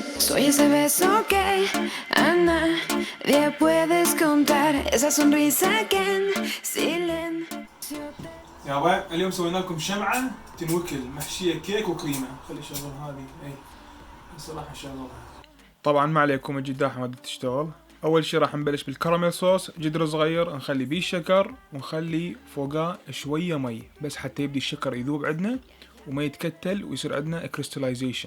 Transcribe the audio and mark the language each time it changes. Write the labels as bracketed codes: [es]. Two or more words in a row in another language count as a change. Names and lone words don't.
[es] Soy ese beso que a nadie puedes contar, esa sonrisa que en silencio te... [ar] يابا اليوم سوينا لكم شمعة تنوكل محشية كيك وكريمة. خلي شغل هذه اي الصراحة شغلها. طبعا ما عليكم الجداح ما تشتغل. اول شي راح نبلش بالكراميل صوص، جدر صغير نخلي بيه الشكر ونخلي فوقاه شوية مي بس حتى يبدي الشكر يذوب عندنا وما يتكتل ويصير عندنا كريستلايزيشن.